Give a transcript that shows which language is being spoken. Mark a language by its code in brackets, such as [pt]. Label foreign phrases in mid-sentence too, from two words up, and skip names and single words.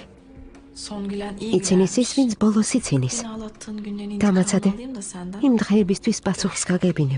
[tr] Son gülen iyi [ka] იცინის [tr] gülermiş. [ka] ის, ვინც ბოლოს იცინის. [tr] Beni ağlattığın günlerin [ka] დამაცადე. [tr] intikamını alayım da senden. [ka] იმ დღეებისთვის პასუხს გაგებინებ.